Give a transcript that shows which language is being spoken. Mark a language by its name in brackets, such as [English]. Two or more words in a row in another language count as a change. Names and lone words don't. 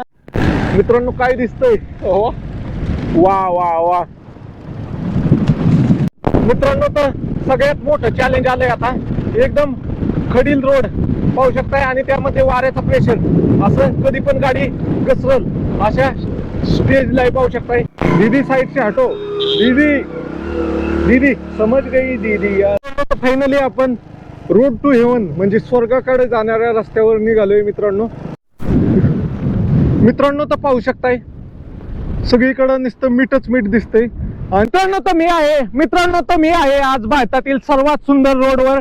[Marathi] मित्रांनो काय दिसतंय, वा वा वा. मित्रांनो तर सगळ्यात मोठं चॅलेंज आलंय आता. एकदम खडील रोड पाहू शकताय आणि त्यामध्ये वाऱ्याचा प्रेशर, असं कधी पण गाडी घसरल अशा स्टेजला पाहू शकताय. [Hindi] दीदी साइड से हटो, दीदी दीदी समज गई दीदी. [Marathi] फायनली आपण [English] road to heaven [Marathi] म्हणजे स्वर्गाकडे जाणाऱ्या रस्त्यावर निघालोय मित्रांनो. मित्रांनो तर पाहू शकताय सगळीकडे नुसतं मीठच मीठ दिसतंय. मित्रांनो तर मी आहे आज भारतातील सर्वात सुंदर रोडवर.